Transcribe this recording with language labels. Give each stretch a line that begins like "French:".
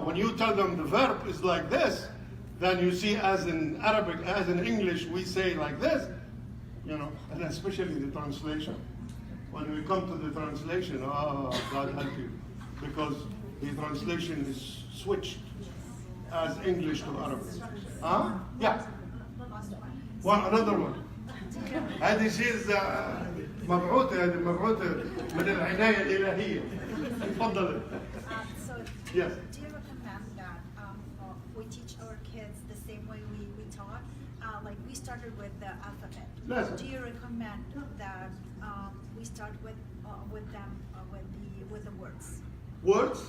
English: When you tell them the verb is like this, then you see as in Arabic, as in English, we say like this, and especially the translation. when we come to the translation, God help you, because the translation is switched as English to Arabic. Huh? Yeah. Another one.
Arabic: هذه شيء مبعوثة، هذه مبعوثة من العناية الإلهية. تفضل.
English: So, Yes. do you recommend that we teach our kids the same way we taught? Like we started with the alphabet. Yes. Do you recommend that we start with them with the words? Words?